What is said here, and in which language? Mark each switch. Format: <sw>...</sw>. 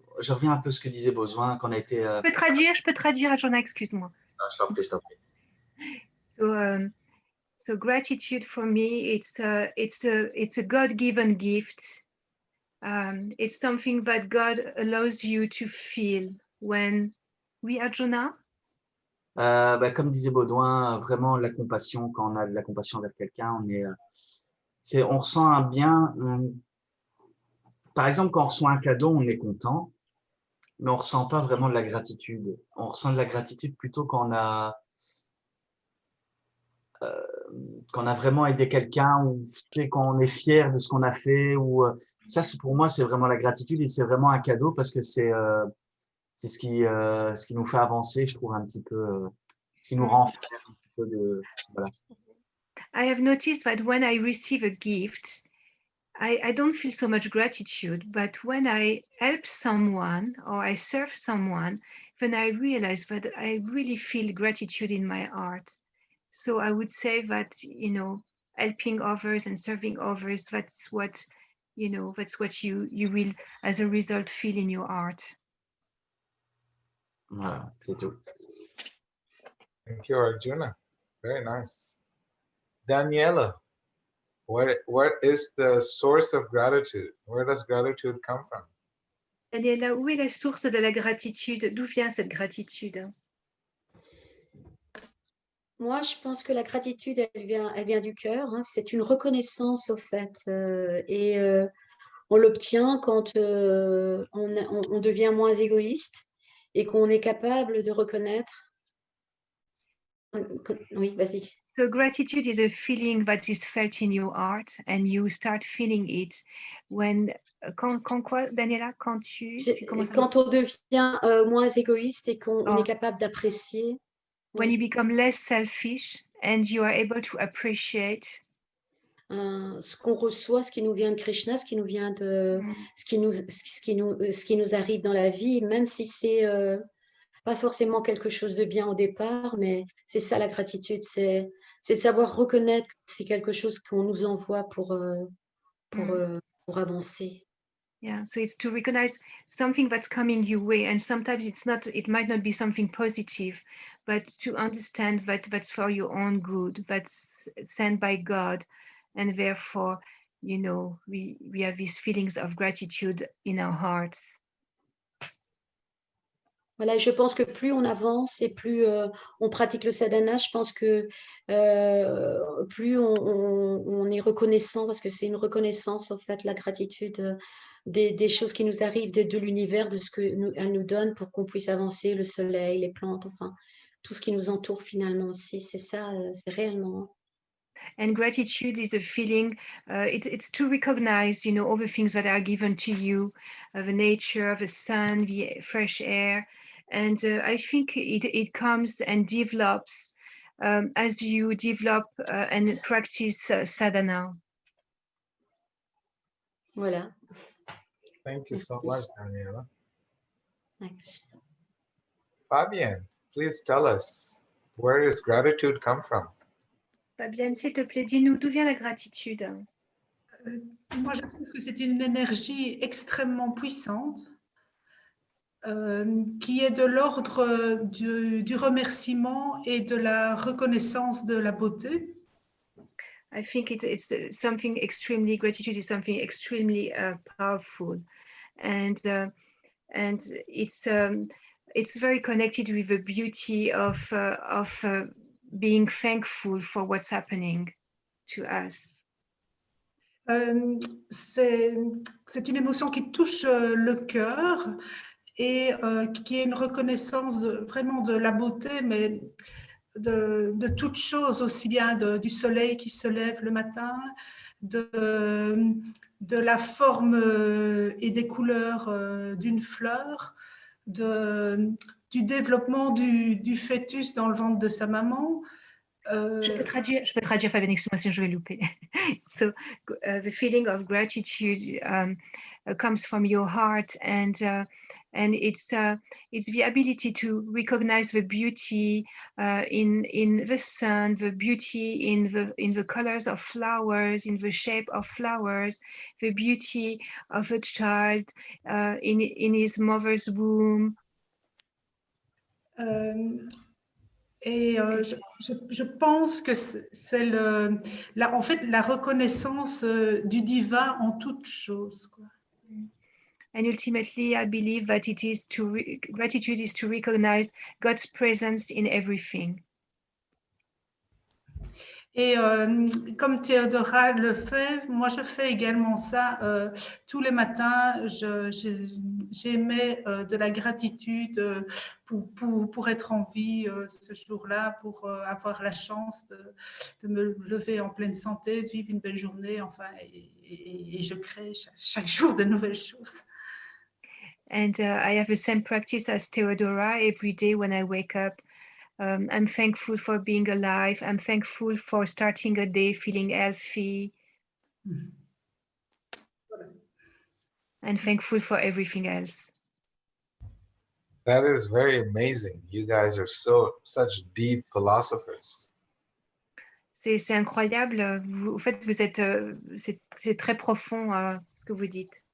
<fr>Je reviens un peu à ce que disait Baudouin, qu'on a été... Je peux traduire, Arjuna, excuse-moi. Ah, je t'en prie.</fr> <en>So gratitude for me, it's a God-given gift. It's something that God allows you to feel when...</en> <fr>Oui, Arjuna? Comme disait Baudouin, vraiment la compassion, quand on a de la compassion vers quelqu'un, on ressent un bien. Par exemple, quand on reçoit un cadeau, on est content, mais on ressent pas vraiment de la gratitude. On ressent de la gratitude plutôt quand on a vraiment aidé quelqu'un ou quand on est fier de ce qu'on a fait. Ça, pour moi, c'est vraiment la gratitude et c'est vraiment un cadeau parce que c'est ce qui nous fait avancer, je trouve, un petit peu, ce qui nous rend fiers un petit peu de, voilà.</fr> <en>I have noticed that when I receive a gift, I don't feel so much gratitude, but when I help someone or I serve someone, then I realize that I really feel gratitude in my heart. So I would say that, helping others and serving others, that's what you will, as a result, feel in your heart.</en> <fr>Voilà, c'est tout.</fr> <en>Thank you, Arjuna. Very nice. Daniela, what is the source of gratitude? Where does gratitude come from?</en> <fr>Daniela, où est la source de la gratitude? D'où vient cette gratitude? Moi, je pense que la gratitude, elle vient du cœur. Hein. C'est une reconnaissance, au fait. Et on l'obtient quand on devient moins égoïste et qu'on est capable de reconnaître. Oui, vas-y.</fr> <en>So gratitude is a feeling that is felt in your heart and you start feeling it when...</en> <fr>Quand quoi, Daniela? Quand on devient moins égoïste et qu'on est capable d'apprécier.</fr> <en>When you become less selfish and you are able to appreciate</en> <fr>ce qu'on reçoit, ce qui nous vient de Krishna, ce qui nous vient de ce qui nous arrive dans la vie, même si c'est pas forcément quelque chose de bien au départ, mais c'est ça la gratitude, c'est de savoir reconnaître que c'est quelque chose qu'on nous envoie pour avancer.</fr> <en>Yeah, so it's to recognize something that's coming your way, and sometimes it might not be something positive, but to understand that that's for your own good, that's sent by God, and therefore, you know, we have these feelings of gratitude in our hearts.</en> <fr>Voilà, et je pense que plus on avance et plus on pratique le sadhana, je pense que plus on est reconnaissant, parce que c'est une reconnaissance, en fait, la gratitude des choses qui nous arrivent, de l'univers, de ce qu'elle nous donne pour qu'on puisse avancer, le soleil, les plantes, enfin, tout ce qui nous entoure finalement aussi. C'est ça, c'est réellement.</fr> <en>And gratitude is a feeling, it's to recognize, you know, all the things that are given to you, the nature, the sun, the fresh air. And I think it comes and develops as you develop and practice sadhana.</en> <fr>Voilà.</fr> <en>Thank you so much, Daniela. Thanks. Fabienne, please tell us, where does gratitude come from?</en> <fr>Fabienne, s'il te plaît, dis-nous d'où vient la gratitude. Moi, je trouve que c'est une énergie extrêmement puissante qui est de l'ordre du remerciement et de la reconnaissance de la beauté.</fr> <en>I think it's something extremely, gratitude is something extremely powerful, and it's very connected with the beauty of being thankful for what's happening to us.</en> <fr>C'est une émotion qui touche le cœur et qui est une reconnaissance vraiment de la beauté, mais de toutes choses, aussi bien du soleil qui se lève le matin, de la forme et des couleurs d'une fleur, du développement du fœtus dans le ventre de sa maman. Je peux traduire, Fabienne, excuse-moi si je vais louper.</fr> <en>So the feeling of gratitude comes from your heart, and it's the ability to recognize the beauty in the sun, the beauty in the colors of flowers, in the shape of flowers, the beauty of a child in his mother's womb.</en> <fr>Et je pense que c'est en fait la reconnaissance du divin en toutes choses, quoi.</fr> <en>And ultimately, I believe that gratitude is to recognize God's presence in everything.</en> <fr>Et comme Théodora le fait, moi je fais également ça tous les matins. J'émets de la gratitude pour être en vie ce jour-là, pour avoir la chance de me lever en pleine santé, de vivre une belle journée, enfin, et je crée chaque jour de nouvelles choses.</fr> <en>And I have the same practice as Theodora every day when I wake up. I'm thankful for being alive. I'm thankful for starting a day feeling healthy. And thankful for everything else. That is very amazing. You guys are such deep philosophers.</en> <fr>C'est incroyable. En fait, vous êtes, c'est très profond ce que vous dites.</fr>